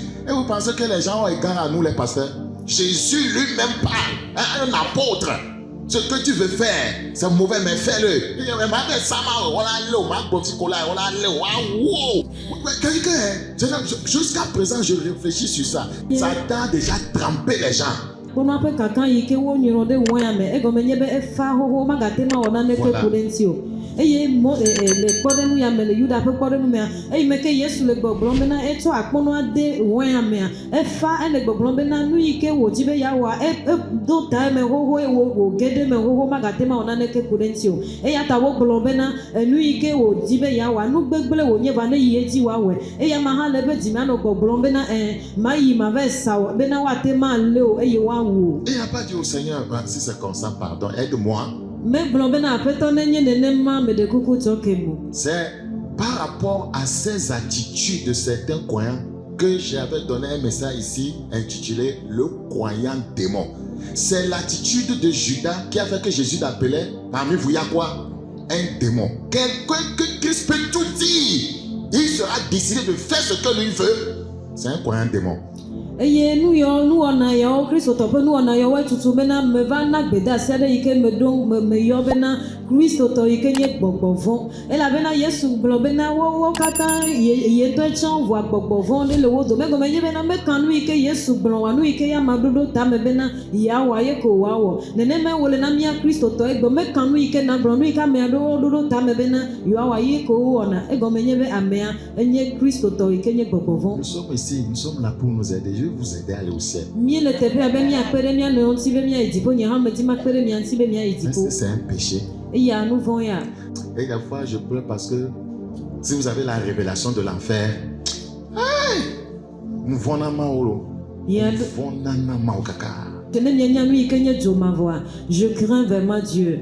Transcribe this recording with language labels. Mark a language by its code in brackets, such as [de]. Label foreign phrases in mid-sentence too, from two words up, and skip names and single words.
[fr] Et vous pensez que les gens ont égard à nous, les pasteurs? Jésus lui-même parle, un apôtre. Ce que tu veux faire, c'est mauvais, mais fais-le. Jusqu'à présent, je réfléchis sur ça. Satan a déjà trempé les gens. Voilà. [ee] Eye mo le kpɔɖenu ya me le Yuda ƒe kpɔɖenu mea eye me ke Yesu le gbɔgblɔm bena etsɔ akpɔnɔ ade wɔya mea efa ele gbɔgblɔm bena nu yi ke wòdzi be yeawɔa edo ta eme xoxo wò ge ɖe me xoxo magate ma wɔ naneke ku ɖe ŋuti o eya ta wogblɔ bena nu yi ke wòdzi be yeawɔa nu gbegble wònye va ne yi edzi wòawɔe eya ma hã le be dzi anɔ gbɔgblɔm bena mayi ma va sa wɔ bena woate ma lé o eye woawu o. [fr] Et il n'a pas dit au Seigneur, si c'est comme ça, pardon, aide-moi. C'est par rapport à ces attitudes de certains croyants que j'avais donné un message ici intitulé Le croyant démon. C'est l'attitude de Judas qui a fait que Jésus l'appelait parmi vous, il y a quoi? Un démon. Quelqu'un que Christ peut tout dire. Il sera décidé de faire ce que lui veut. C'est un croyant démon. [ee] Eye nu wɔna yawo Kristotɔ ƒe nu wɔna yawo tutu bena me va na gbedasi aɖe yi ke me yɔ bena Kristotɔ yi ke nye gbɔgbɔ vɔ̃ elabena Yesu gblɔ bena wo katã yetɔe tsã vɔa gbɔgbɔ vɔ̃ ɖe le wo dome egɔme nye bena meka nu yi ke Yesu gblɔ wa nu yi ke ya ma ɖoɖo tame bena yeawɔ ye ko woawɔ nenema wole na mía Kristotɔ egbe meka nu yi ke na gblɔ nu yi ke amea ɖoɖo tame bena yeawɔ ye ko wowɔna egɔme nye be amea enye Kristotɔ yi ke nye gbɔgbɔ vɔ̃. [fr] Nous sommes ici, nous sommes là pour nous aider. Vous aider à aller au ciel. C'est un péché. Et la fois je pleure parce que si vous avez la révélation de l'enfer, je crains vraiment Dieu.